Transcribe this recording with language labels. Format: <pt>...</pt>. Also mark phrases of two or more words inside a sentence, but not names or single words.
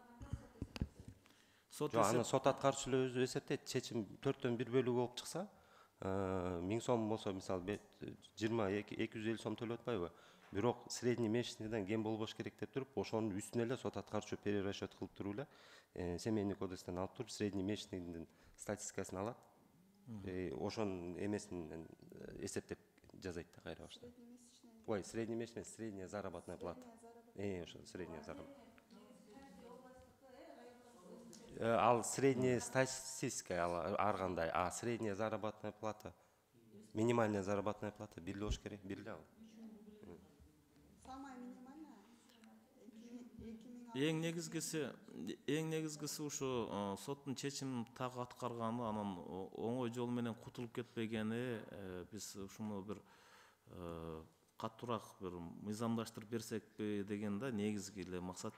<ky>сот аткаруучулар өзү эсептейт. Чечим 4төн 1 бөлүгү болуп чыкса, 1000 сом болсо мисалы 22-250 сом төлөп атпайбы? Бирок</ky> <ru>средний месячныйдан</ru> <ky>кем болбош керек деп туруп, ошонун үстүнө эле сот аткаруучу перерасчет кылып туруп эле семейный кодекстен алып туруп</ky> <ru>средний месячныйдын</ru> <ky>статистикасын алат. Ошонун эмесин эсептеп жазайт да кайра баштап. Ой,</ky> <ru>средний месячный, средняя заработная плата. Ошо средняя заработная.</ru> <ky>Ал</ky> <ru>средняя статистика</ru> <ky>ар кандай,</ky> <ru>а средняя заработная плата, минимальная заработная плата</ru> <ky>бир болуш керек, бир эле ал. Эң негизгиси ушу соттун чечимин так аткарганы, анан оңой жол менен кутулуп кетпегени, биз ушуну бир катуураак бир мыйзамдаштырып берсекпи деген да негизги эле максат.</ky>